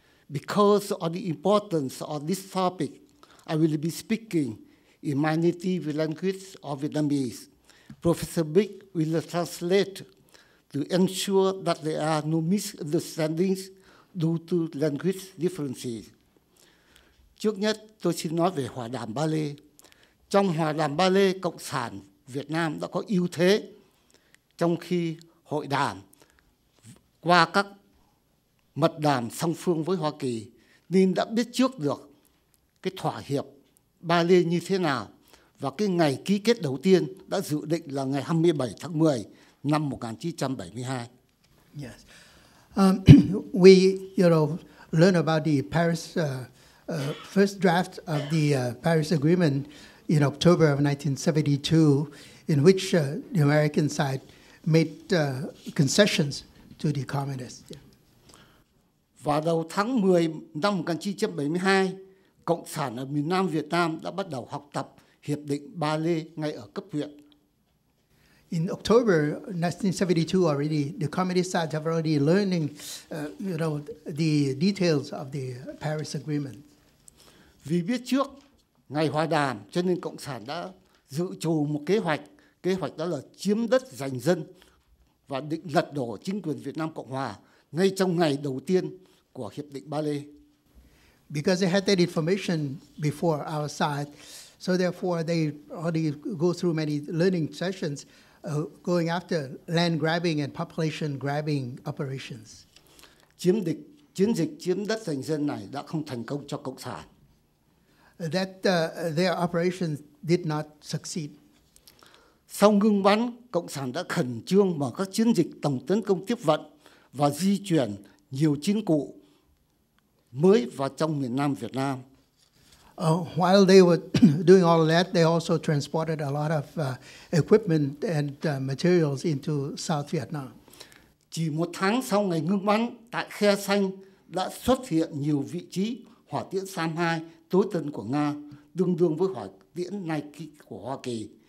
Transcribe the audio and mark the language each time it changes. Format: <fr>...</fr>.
<en>Because of the importance of this topic, I will be speaking in my native language of Vietnamese. Professor Big will translate to ensure that there are no misunderstandings due to language differences.</en> <vi>Trước nhất, tôi xin nói về hòa đàm Ba Lê. Trong hòa đàm Ba Lê, Cộng sản Việt Nam đã có ưu thế, trong khi hội đàm qua các mật đàm song phương với Hoa Kỳ, nên đã biết trước được cái thỏa hiệp Ba Lê như thế nào, và cái ngày ký kết đầu tiên đã dự định là ngày 27 tháng 10 năm 1972.</vi> <en>Yes. We, learn about the Paris first draft of the Paris Agreement in October of 1972, in which the American side made concessions to the communists. Yeah.</en> <vi>Vào đầu tháng 10 năm 1972, Cộng sản ở miền Nam Việt Nam đã bắt đầu học tập Hiệp định Ba Lê ngay ở cấp huyện.</vi> <en>In October 1972 already, the communist sides have already learning, the details of the Paris Agreement.</en> <vi>Vì biết trước ngày hòa đàm, cho nên Cộng sản đã dự trù một kế hoạch. Kế hoạch đó là chiếm đất giành dân và định lật đổ chính quyền Việt Nam Cộng Hòa ngay trong ngày đầu tiên của Hiệp định Ba Lê.</vi> <en>Because they had that information before our side, so therefore they already go through many learning sessions going after land grabbing and population grabbing operations.</en> <vi>Chiến dịch chiếm đất giành dân này đã không thành công cho Cộng sản.</vi> <en>That their operations did not succeed.</en> <vi>Sau ngưng bắn, Cộng sản đã khẩn trương mở các chiến dịch tổng tấn công tiếp vận và di chuyển nhiều chiến cụ mới vào trong miền Nam Việt Nam.</vi> <en>While they were doing all of that, they also transported a lot of equipment and materials into South Vietnam.</en> <vi>Chỉ một tháng sau ngày ngưng bắn, tại Khe Xanh đã xuất hiện nhiều vị trí hỏa tiễn SAM-2 tối tân của Nga, tương đương với hỏa tiễn Nike của Hoa Kỳ.</vi>